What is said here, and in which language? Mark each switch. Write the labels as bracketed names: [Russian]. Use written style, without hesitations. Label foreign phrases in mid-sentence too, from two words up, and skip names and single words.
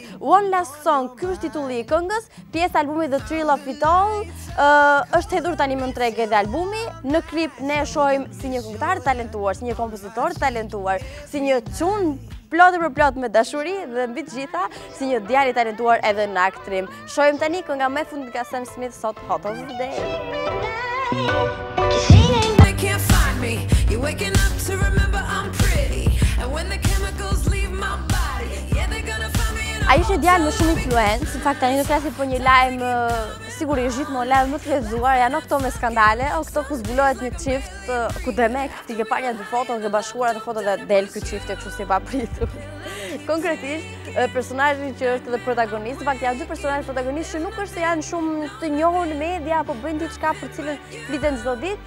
[English] One Last Song, [Albanian] ky është titulli i këngës, pjesë e albumit The Thrill of It All, është hedhur tani më në treg edhe albumi. Në klip ne e shohim si një këngëtar talentuar, si një kompozitor talentuar, si një çun plot për plot me dashuri dhe mbi të gjitha si një djalë i talentuar edhe në aktrim. Shohim tani kënga më e fundit nga Sam Smith sot, [English] Hot of the Day. They can't find me. You're waking up to remember I'm pretty. And when the chemicals leave my body, yeah, they're gonna find me. [Albanian] Ai ishte djalë me shumë influencë, në fakt tani do flasim për një lajm sigurisht gjithmonë lajm më të lexuar, janë këto me skandale, o këto ku zbulohet një çift ku demek ti ke parë dy foto dhe bashkuara të foto dhe del ky çift kështu si papritur. Konkretisht, personazhi që është edhe protagonist, në fakt janë dy personazhe protagonistë që nuk është se janë shumë të njohur në media apo bëjnë diçka për cilën fliten çdo ditë.